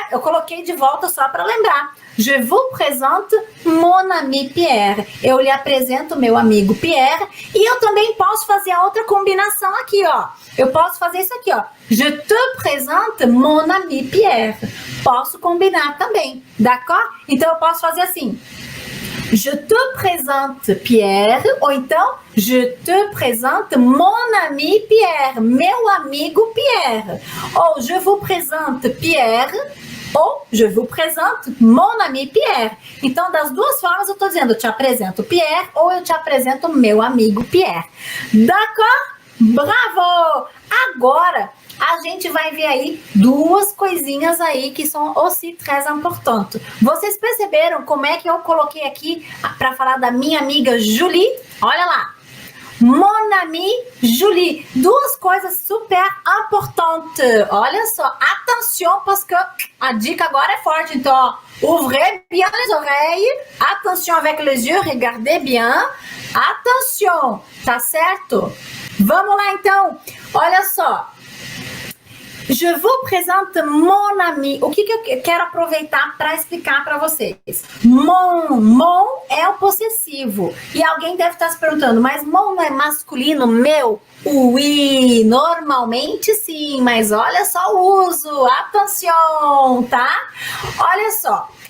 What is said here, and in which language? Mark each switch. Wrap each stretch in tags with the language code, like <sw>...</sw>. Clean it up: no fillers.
<pt>Eu coloquei de volta só para lembrar.</pt> <fr>Je vous présente mon ami Pierre.</fr> <pt>Eu lhe apresento meu amigo Pierre. E eu também posso fazer a outra combinação aqui, ó. Eu posso fazer isso aqui, ó.</pt> <fr>Je te présente mon ami Pierre.</fr> <pt>Posso combinar também,</pt> <fr>d'accord?</fr> <pt>Então eu posso fazer assim.</pt> <fr>Je te présente Pierre,</fr> <pt>ou então</pt> <fr>je te présente mon ami Pierre,</fr> <pt>meu amigo Pierre.</pt> <fr>Ou je vous présente Pierre, ou je vous présente mon ami Pierre.</fr> <pt>Então, das duas formas eu estou dizendo, eu te apresento Pierre, ou eu te apresento meu amigo Pierre.</pt> <fr>D'accord?</fr> <pt>Bravo! Agora, a gente vai ver aí duas coisinhas aí que são</pt> <fr>aussi très importantes.</fr> <pt>Vocês perceberam como é que eu coloquei aqui para falar da minha amiga Julie? Olha lá.</pt> <fr>Mon ami Julie.</fr> <pt>Duas coisas super importantes. Olha só.</pt> <fr>Attention, parce que</fr> <pt>a dica agora é forte. Então, ó,</pt> <fr>ouvrez bien les oreilles. Attention avec les yeux. Regardez bien. Attention.</fr> <pt>Tá certo? Vamos lá, então. Olha só.</pt> <fr>Je vous présente mon ami.</fr> <pt>O que eu quero aproveitar para explicar para vocês? Mon é o possessivo. E alguém deve estar se perguntando, mas mon não é masculino, meu? Oui, normalmente sim, mas olha só o uso. Attention, tá? Olha só.</pt>